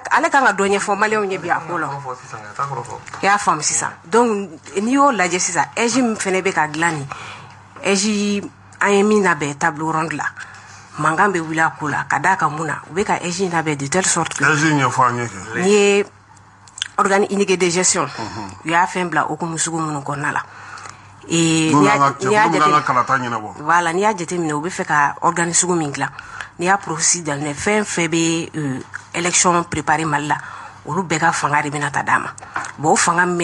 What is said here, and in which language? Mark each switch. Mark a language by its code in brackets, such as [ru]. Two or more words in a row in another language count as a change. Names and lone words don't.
[bm] ale kan ka dɔ ɲɛfɔ maliyɛnw ɲɛ bi a ko la i y'a faamu sisan donc n'i y'o lajɛ sisan EJ min fɛnɛ bɛ ka dilan nin EJ an ye min labɛn [fr] table ronde [bm] la mankan bɛ wuli a ko la ka d'a kan mun na u bɛ ka EJ labɛn [fr] de telle sorte que [bm] EJ ɲɛfɔ an ye kɛ n'i ye [fr] organe unique de gestion [bm] u y'a fɛn bila hukumu sugu minnu kɔnɔna la voilà n'i y'a jateminɛ u bɛ fɛ ka organe sugu min dilan n'i y'a processus daminɛ fɛn fɛn bɛ [fr] élection préparé [bm] Mali la olu bɛɛ ka fanga de bɛna ta d'a ma bon o fanga min